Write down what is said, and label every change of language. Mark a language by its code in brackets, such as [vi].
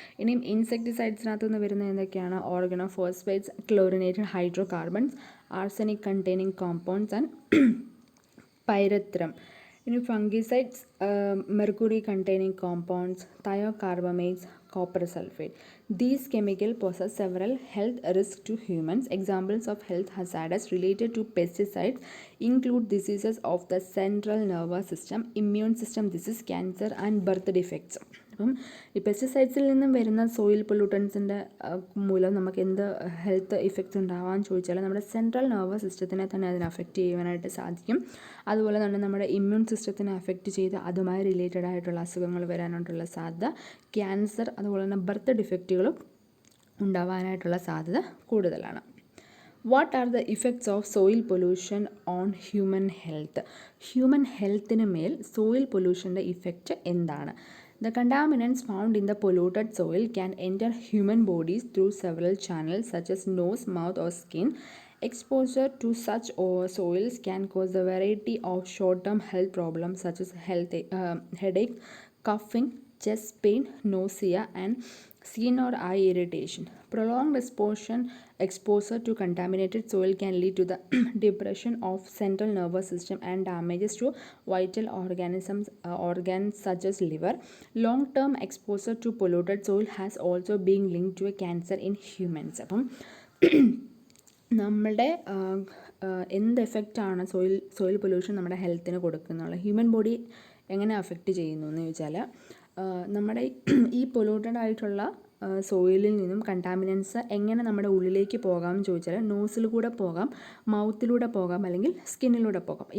[ml] ഇനിയും ഇൻസെക്ടിസൈഡ്സിനകത്തു നിന്ന് വരുന്ന എന്തൊക്കെയാണ്? ഓർഗനോഫോസ്ഫേറ്റ്സ്, chlorinated hydrocarbons, arsenic containing compounds and പൈരത്രം. ഇനി fungicides, mercury containing compounds, thiocarbamates, copper sulfate. [en] These chemicals pose several health risks to humans. Examples of health hazards related to pesticides include diseases of the central nervous system, immune system disease, cancer and birth defects. [ml] അപ്പം ഈ പെസ്റ്റിസൈഡ്സിൽ നിന്നും വരുന്ന soil പൊല്യൂട്ടൻസിൻ്റെ മൂലം നമുക്ക് എന്ത് health effects ഉണ്ടാവാമെന്ന് ചോദിച്ചാൽ നമ്മുടെ central nervous സിസ്റ്റത്തിനെ തന്നെ അതിന് അഫക്റ്റ് ചെയ്യുവാനായിട്ട് സാധിക്കും. അതുപോലെ തന്നെ നമ്മുടെ ഇമ്മ്യൂൺ സിസ്റ്റത്തിനെ അഫക്റ്റ് ചെയ്ത് അതുമായി റിലേറ്റഡ് ആയിട്ടുള്ള അസുഖങ്ങൾ വരാനായിട്ടുള്ള സാധ്യത, ക്യാൻസർ, അതുപോലെ തന്നെ ബർത്ത് ഡിഫക്റ്റുകളും ഉണ്ടാവാനായിട്ടുള്ള സാധ്യത കൂടുതലാണ്. [en] What are the effects of soil pollution on human health? [ml] Human ഹെൽത്തിന് മേൽ സോയിൽ പൊല്യൂഷൻ്റെ ഇഫക്റ്റ് എന്താണ്? [en] The contaminants found in the polluted soil can enter human bodies through several channels such as nose, mouth or skin. Exposure to such soils can cause a variety of short-term health problems such as headache, coughing, chest pain, nausea and skin or eye irritation. Prolonged exposure to contaminated soil can lead to the depression of central nervous system and damages to vital organs such as liver. Long-term exposure to polluted soil has also been linked to a cancer in humans. [ml] അപ്പം നമ്മളുടെ എന്ത് എഫക്റ്റാണ് soil pollution നമ്മുടെ ഹെൽത്തിന് കൊടുക്കുന്നുള്ള, human body എങ്ങനെ affect ചെയ്യുന്നു എന്ന് ചോദിച്ചാൽ, നമ്മുടെ ഈ പൊല്യൂട്ടഡ് ആയിട്ടുള്ള സോയിലിൽ നിന്നും കണ്ടാമിനൻസ് എങ്ങനെ നമ്മുടെ ഉള്ളിലേക്ക് പോകാം എന്ന് ചോദിച്ചാൽ, നോസിലൂടെ പോകാം, മൗത്തിലൂടെ പോകാം, അല്ലെങ്കിൽ സ്കിന്നിലൂടെ പോകാം.